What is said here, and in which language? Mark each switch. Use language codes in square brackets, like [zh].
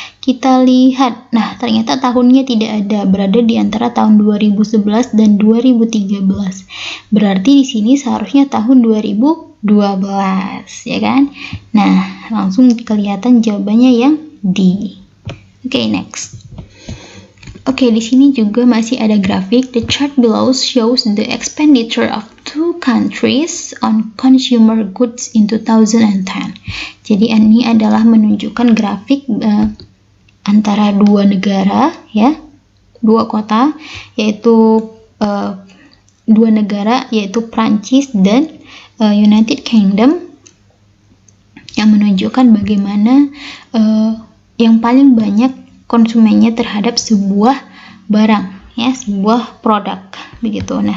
[id] Kita lihat, nah ternyata tahunnya tidak ada, berada di antara tahun 2011 dan 2013. Berarti di sini seharusnya tahun 2012, ya kan? Nah, langsung kelihatan jawabannya yang D. Oke, next. Oke, di sini juga masih ada grafik. [en] The chart below shows the expenditure of two countries on consumer goods in 2010. [id] Jadi ini adalah menunjukkan grafik antara dua negara, ya, dua kota, yaitu dua negara, yaitu Prancis dan United Kingdom, yang menunjukkan bagaimana yang paling banyak konsumennya terhadap sebuah barang, ya, sebuah produk, begitu.